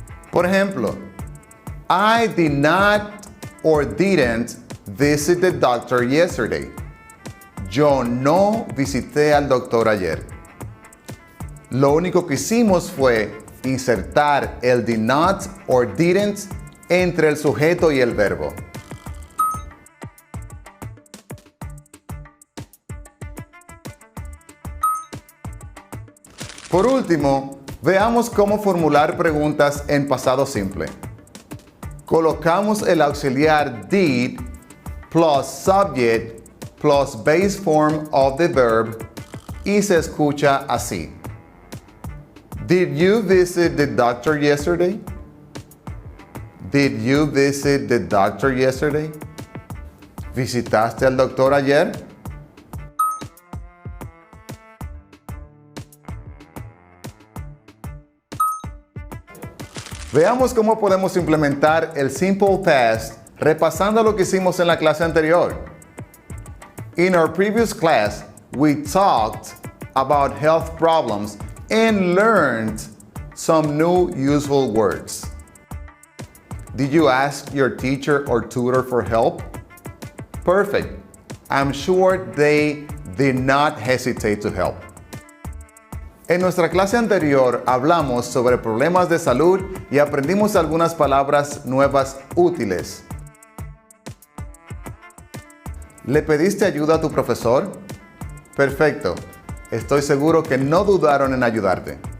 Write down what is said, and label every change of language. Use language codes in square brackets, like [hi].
[es] Por ejemplo, [en] I did not or didn't visit the doctor yesterday. [es] Yo no visité al doctor ayer. Lo único que hicimos fue insertar el [en] did not or didn't [es] entre el sujeto y el verbo. Por último, veamos cómo formular preguntas en pasado simple. Colocamos el auxiliar [en] did plus subject plus base form of the verb [es] y se escucha así: [en] Did you visit the doctor yesterday? Did you visit the doctor yesterday? [es] ¿Visitaste al doctor ayer? Veamos cómo podemos implementar el simple past repasando lo que hicimos en la clase anterior. [en] In our previous class, we talked about health problems and learned some new useful words. Did you ask your teacher or tutor for help? Perfect. I'm sure they did not hesitate to help. [es] En nuestra clase anterior hablamos sobre problemas de salud y aprendimos algunas palabras nuevas útiles. ¿Le pediste ayuda a tu profesor? Perfecto. Estoy seguro que no dudaron en ayudarte.